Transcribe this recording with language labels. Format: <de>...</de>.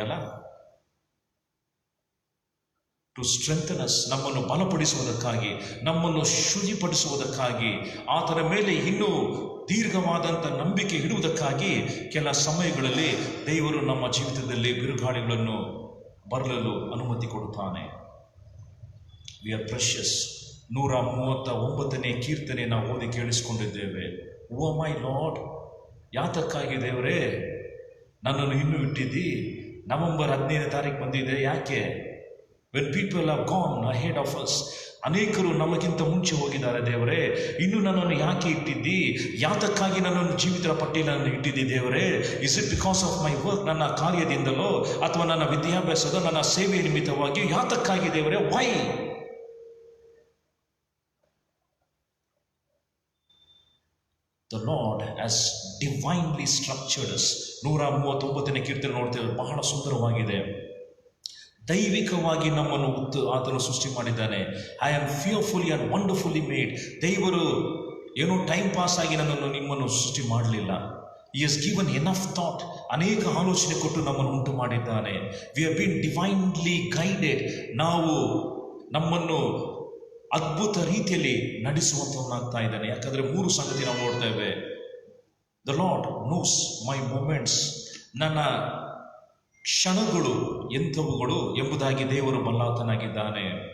<kn>ಅಲ್ಲ,</kn> <en>to strengthen us,</en> <kn>ನಮ್ಮನ್ನು ಬಲಪಡಿಸುವುದಕ್ಕಾಗಿ, ನಮ್ಮನ್ನು ಶುಚಿಪಡಿಸುವುದಕ್ಕಾಗಿ, ಆತನ ಮೇಲೆ ಇನ್ನೂ ದೀರ್ಘವಾದಂಥ ನಂಬಿಕೆ ಇಡುವುದಕ್ಕಾಗಿ ಕೆಲ ಸಮಯಗಳಲ್ಲಿ ದೇವರು ನಮ್ಮ ಜೀವಿತದಲ್ಲಿ ಬಿರುಗಾಳಿಗಳನ್ನು ಬರಲು ಅನುಮತಿ ಕೊಡುತ್ತಾನೆ.</kn> <en>We are precious.</en> <kn>139ನೇ ಕೀರ್ತನೆ ನಾವು ಓದಿ ಕೇಳಿಸಿಕೊಂಡಿದ್ದೇವೆ.</kn> <en>oh my Lord,</en> <kn>ಯಾತಕ್ಕಾಗಿ ದೇವರೇ ನನ್ನನ್ನು ಇನ್ನೂ ಇಟ್ಟಿದ್ದಿ? ನವೆಂಬರ್ 15ನೇ ತಾರೀಕು ಬಂದಿದೆ, ಯಾಕೆ?</kn> <en>When people have gone ahead of us,</en> <kn>ಅನೇಕರು ನಮಗಿಂತ ಮುಂಚೆ ಹೋಗಿದ್ದಾರೆ. ದೇವರೇ, ಇನ್ನು ನನ್ನನ್ನು ಯಾಕೆ ಇಟ್ಟಿದ್ದಿ? ಯಾತಕ್ಕಾಗಿ ನನ್ನನ್ನು ಜೀವಿತರ ಪಟ್ಟಿಯನ್ನು ಇಟ್ಟಿದ್ದಿ ದೇವರೇ?</kn> <en>is it because of my work,</en> <kn>ನನ್ನ ಕಾರ್ಯದಿಂದಲೋ ಅಥವಾ ನನ್ನ ವಿದ್ಯಾಭ್ಯಾಸದ ನನ್ನ ಸೇವೆಯ ನಿಮಿತ್ತವಾಗಿ? ಯಾತಕ್ಕಾಗಿ ದೇವರೇ?</kn> <en>Why? The Lord has divinely structured us.</en> <kn>139ನೇ ಕೀರ್ತನೆ ನೋಡ್ತೇವೆ, ಬಹಳ ಸುಂದರವಾಗಿದೆ. ದೈವಿಕವಾಗಿ ನಮ್ಮನ್ನು ಆತನು ಸೃಷ್ಟಿ ಮಾಡಿದ್ದಾನೆ.</kn> <en>I am fearfully and wonderfully made.</en> <kn>ದೇವರು ಏನೋ ಟೈಮ್ ಪಾಸ್ ಆಗಿ ನಿಮ್ಮನ್ನು ಸೃಷ್ಟಿ ಮಾಡಲಿಲ್ಲ.</kn> <en>He has given enough thought.</en> <kn>ಅನೇಕ ಆಲೋಚನೆ ಕೊಟ್ಟು ನಮ್ಮನ್ನು ಉಂಟು ಮಾಡಿದ್ದಾನೆ.</kn> <en>We have been divinely guided.</en> <kn>ನಾವು ನಮ್ಮನ್ನು ಅದ್ಭುತ ರೀತಿಯಲ್ಲಿ ನಡೆಸುವಂಥವನಾಗ್ತಾ ಇದ್ದಾನೆ. ಯಾಕಂದರೆ 3 ಸಂಗತಿ ನಾವು ನೋಡ್ತೇವೆ.</kn> <en>The Lord knows my moments.</en> <kn>ನನ್ನ ಕ್ಷಣಗಳು ಎಂಥವುಗಳು ಎಂಬುದಾಗಿ ದೇವರು ಬಲ್ಲಾತನಾಗಿದ್ದಾನೆ.</kn>